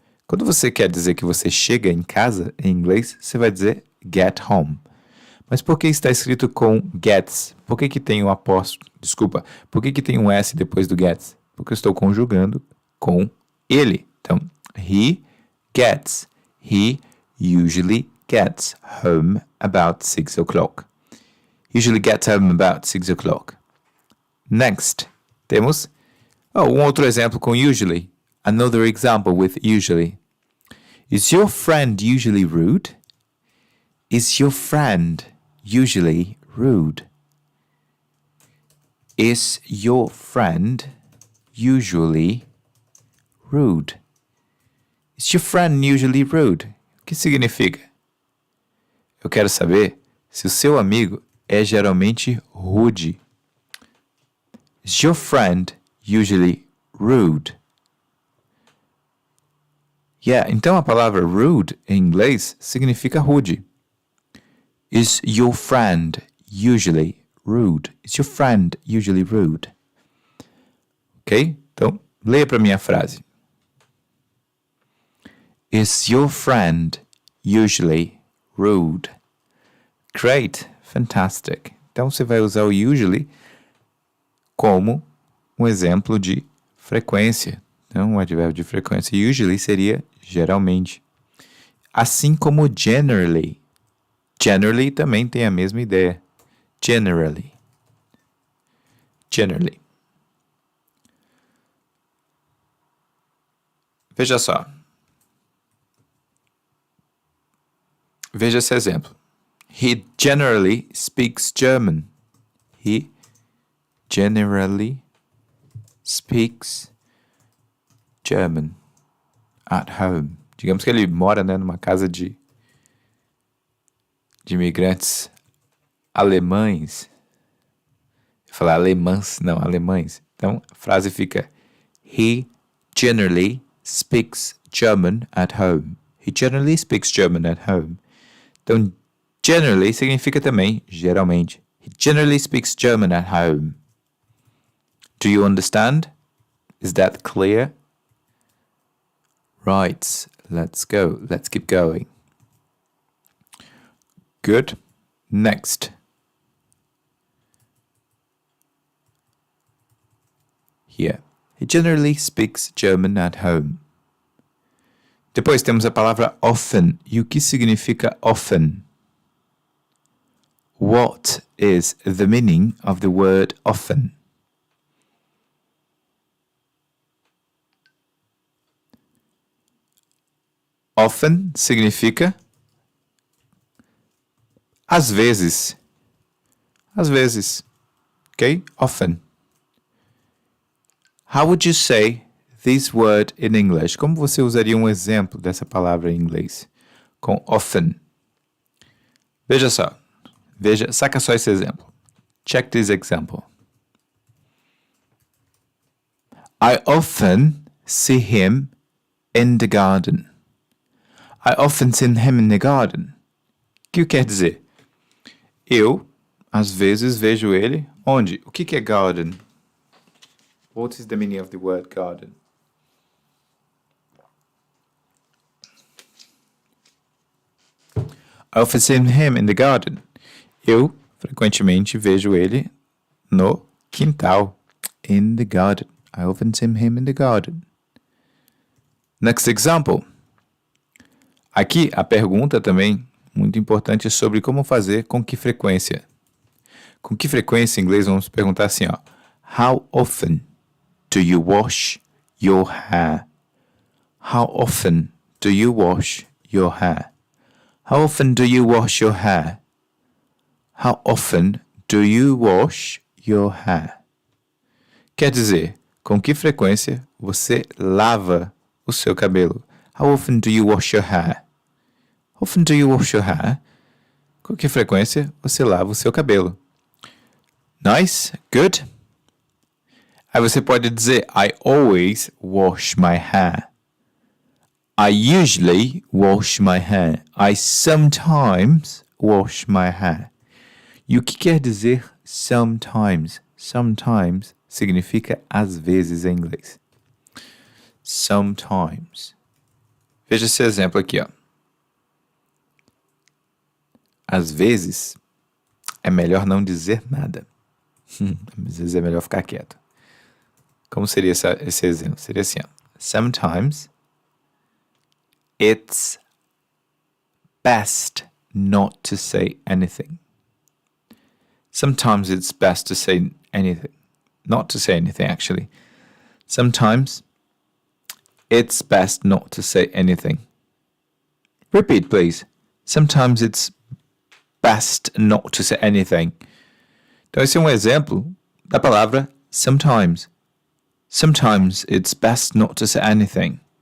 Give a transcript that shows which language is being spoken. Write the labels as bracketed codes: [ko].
[pt] Quando você quer dizer que você chega em casa, em inglês, você vai dizer [en] get home. [pt] Mas por que está escrito com gets? Por que tem um apóstrofo? Desculpa. Por que tem um S depois do gets? Porque eu estou conjugando com ele. [en] Então, he gets. He usually gets home about 6 o'clock. Usually gets home about 6 o'clock. [pt] Next, temos outro exemplo com usually. [en] Another example with usually. Is your friend usually rude? Is your friend usually rude? Is your friend usually rude? Is your friend usually rude? [pt] O que significa? Eu quero saber se o seu amigo é geralmente rude. [en] Is your friend usually rude? [pt] Yeah, então a palavra rude em inglês significa rude. [en] Is your friend usually rude? Is your friend usually rude? Ok? [pt] Então, leia para mim a frase. [en] Is your friend usually rude? Great, fantastic. [pt] Então, você vai usar o usually como um exemplo de frequência. Então, o advérbio de frequência usually seria geralmente. Assim como generally. Generally também tem a mesma ideia. [en] Generally. Generally. [pt] Veja só. Veja esse exemplo. [en] He generally speaks German. He generally speaks German at home. [pt] Digamos que ele mora, numa casa de imigrantes alemães. Eu falar alemãs, não, alemães. Então, a frase fica [en] He generally speaks German at home. He generally speaks German at home. [pt] Então, generally significa também geralmente. [en] He generally speaks German at home. Do you understand? Is that clear? Right, let's go. Let's keep going. Good. Next. Here. He generally speaks German at home. [pt] Depois temos a palavra often. E o que significa often? [en] What is the meaning of the word often? [pt] Often significa às vezes. Às vezes. [en] Ok? Often. How would you say this word in English? [pt] Como você usaria um exemplo dessa palavra em inglês? Com often. Veja só. Saca só esse exemplo. [en] Check this example. I often see him in the garden. I often see him in the garden. [pt] O que quer dizer? Eu, às vezes, vejo ele onde? O que é garden? [en] What is the meaning of the word garden? I often see him in the garden. [pt] Eu, frequentemente, vejo ele no quintal. [en] In the garden. I often see him in the garden. Next example. [pt] Aqui, a pergunta também, muito importante, sobre como fazer com que frequência. Com que frequência, em inglês, vamos perguntar assim, ó. [en] How often do you wash your hair? How often do you wash your hair? How often do you wash your hair? How often do you wash your hair? [pt] Quer dizer, com que frequência você lava o seu cabelo? [en] How often do you wash your hair? How often do you wash your hair? [pt] Com que frequência você lava o seu cabelo? [en] Nice, good. [pt] Aí você pode dizer, [en] I always wash my hair. I usually wash my hair. I sometimes wash my hair. [pt] E o que quer dizer sometimes? Sometimes significa às vezes em inglês. Sometimes. Veja esse exemplo aqui, ó. Às vezes, é melhor não dizer nada. Às vezes é melhor ficar quieto. Como seria esse exemplo? Seria assim, ó. [en] Sometimes, it's best not to say anything. Sometimes it's best to say anything. Not to say anything, actually. Sometimes, it's best not to say anything. Repeat, please. Sometimes it's best not to say anything. [pt] Então, esse é um exemplo da palavra sometimes. [en] Sometimes it's best not to say anything.